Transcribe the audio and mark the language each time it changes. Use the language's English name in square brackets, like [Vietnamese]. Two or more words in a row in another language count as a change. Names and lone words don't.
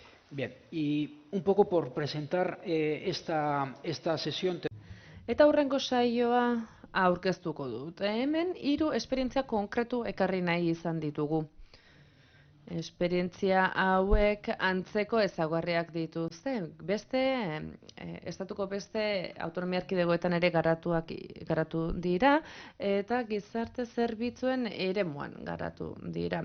[Spanish] Bien, y un poco por presentar esta sesión. [Basque] Eta hurrengo saioa aurkeztuko dut. Hemen 3 esperientzia konkretu ekarri nahi izan ditugu. Esperientzia hauek antzeko ezaugarriak dituzte. Estatuko beste autonomia erkidegoetan ere garatu dira, eta gizarte zerbitzuen eremuan garatu dira.